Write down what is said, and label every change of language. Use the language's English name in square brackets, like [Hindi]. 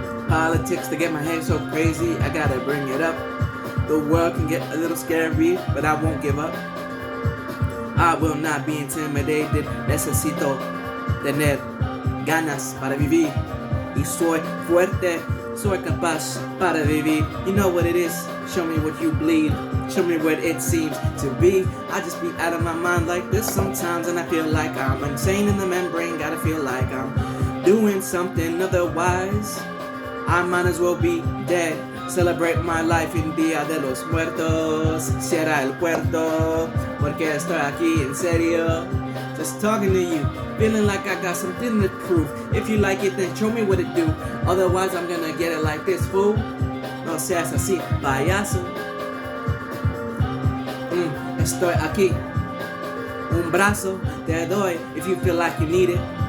[English] Politics to get my head so crazy, I gotta bring it up. The world can get a little scary, but I won't give up. I will not be intimidated. [Spanish] Necesito tener ganas para vivir. Y soy fuerte, soy capaz para vivir. [English] You know what it is. Show me what you bleed. Show me what it seems to be. I just be out of my mind like this sometimes, and I feel like I'm insane in the membrane. Gotta feel like I'm doing something otherwise. I might as well be dead. Celebrate my life in Día de los Muertos. [Spanish] Cierra el puerto, porque estoy aquí en serio. [English] Just talking to you, feeling like I got something to prove. If you like it, then show me what it do. Otherwise, I'm gonna get it like this, fool. [Spanish] No seas así, payaso. Estoy aquí. Un brazo te doy [English] if you feel like you need it.